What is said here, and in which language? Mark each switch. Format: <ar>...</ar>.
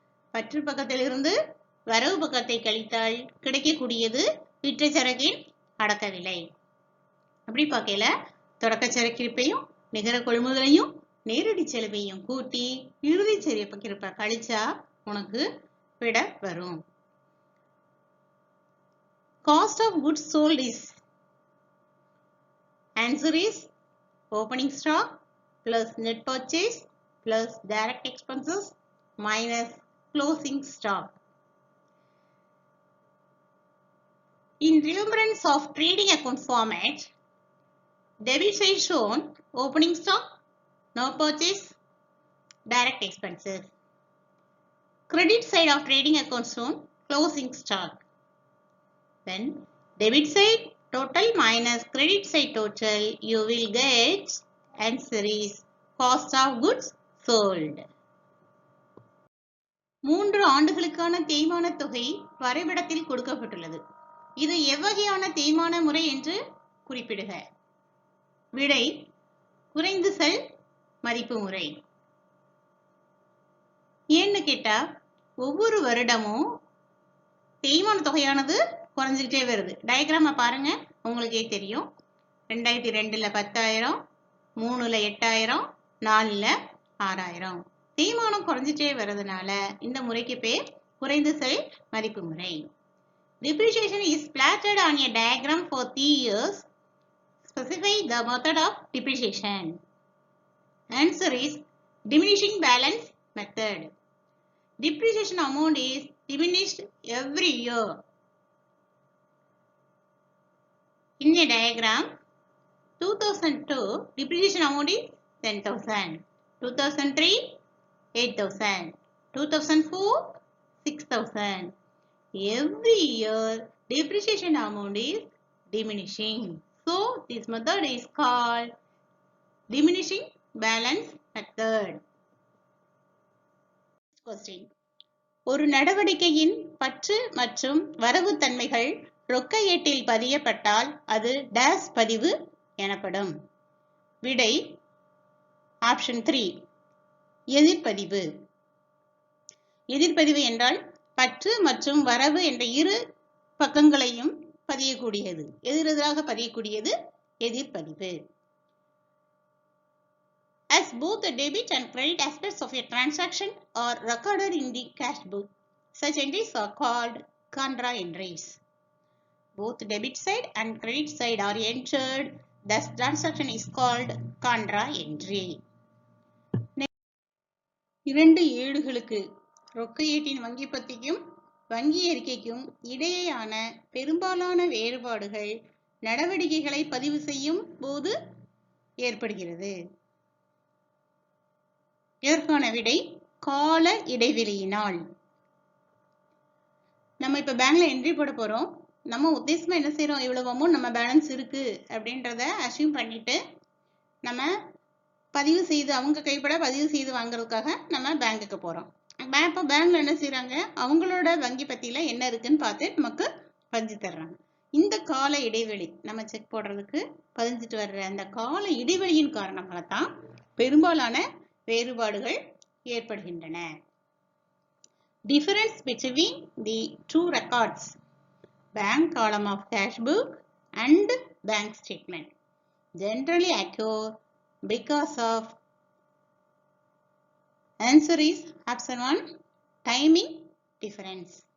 <ta>பற்று பக்கத்திலிருந்து வரவு பக்கத்தை கழித்தால் கிடைக்கக்கூடியது விற்ற சரக்கின் அடக்க விலை. அப்படி பார்க்கல தொடக்க சரக்கிருப்பையும் நிகர கொள்முதலையும் நேரடி செலவையும் கூட்டி இறுதி சரக்கிருப்பை கழிச்சா உனக்கு விட வரும்.</ta> <en>Cost of goods sold is answer is opening stock plus net purchase plus direct expenses minus closing stock. In remembrance of trading account format, debit side shown opening stock, no purchase, direct expenses. Credit side of trading account shown closing stock. Then debit side total minus credit side total, you will get answer is cost of goods sold.</en> <ta>3 ஆண்டுகளுக்கான தேய்மான தொகை வரைபடத்தில் கொடுக்கப்பட்டுள்ளது. இது எவ்வகையான தேய்மான முறை என்று குறிப்பிடுக. விடை குறைந்து செல் மதிப்பு முறை. ஏன்னு கேட்டா ஒவ்வொரு வருடமும் தேய்மான தொகையானது குறைஞ்சிக்கிட்டே வருது. டயக்ராம பாருங்க, உங்களுக்கே தெரியும். 2002ல 10,000, 3ல 8,000, 4ல 6,000. தேய்மானம் குறைஞ்சிட்டே வர்றதுனால இந்த முறைக்கு பேர் குறைந்து செல் மதிப்பு முறை.</ta> <en>Depreciation is plotted on a diagram for 3 years. Specify the method of depreciation. Answer is diminishing balance method. Depreciation amount is diminished every year. In a diagram, 2002 depreciation amount is 10,000, 2003 8,000, 2004 6,000. Every year depreciation amount is diminishing. So this method is called diminishing balance method. Question.</en> <ta>ஒரு நடவடிக்கையின் பற்று மற்றும் வரவு தன்மைகள் ரொக்க ஏட்டில் பதியப்பட்டால் அது days பதிவு எனப்படும். விடை ஆப்ஷன் 3 எதிர்பதிவு. எதிர்பதிவு என்றால் பற்று மற்றும் வரவு என்ற இரு பக்கங்களையும் பதியக்கூடியது, எதிரெதிராக பதியக்கூடியது எதிர்பதிவு.</ta> <en>As both the debit and credit aspects of a transaction are recorded in the cash book, such entries are called contra entries. Both debit side and credit side are entered, thus transaction is called contra entry.</en> <ta>2 ஏடுகளுக்கு ரொக்க ஏட்டின் வங்கி பத்திக்கும் வங்கி அறிக்கைக்கும் இடையேயான பெரும்பாலான வேறுபாடுகள் நடவடிக்கைகளை பதிவு செய்யும் போது ஏற்படுகிறது. இதற்கான விடை கால இடைவெளியினால். நம்ம இப்ப பேங்க்ல என்ட்ரி போட போறோம். நம்ம உத்தேசமா என்ன செய்யறோம், இவ்வளவு அமௌண்ட் நம்ம பேலன்ஸ் இருக்கு அப்படின்றத அசியூம் பண்ணிட்டு நம்ம பதிவு செய்து அவங்க கைப்பட பதிவு செய்து வாங்குறதுக்காக நம்ம பேங்குக்கு போறோம். இப்போ பேங்க்ல என்ன செய்யறாங்க, அவங்களோட வங்கி பத்தியில என்ன இருக்குன்னு பார்த்து நமக்கு பதிஞ்சு தர்றாங்க. இந்த கால இடைவெளி நம்ம செக் போடுறதுக்கு பதிஞ்சிட்டு வர்ற அந்த கால இடைவெளியின் காரணமாக தான் பெரும்பாலான வேறுபாடுகள் ஏற்படுகின்றன.</ta> <en>Difference between the two records, bank column of cash book and bank statement, generally occur because of answer is option 1 timing difference.</en>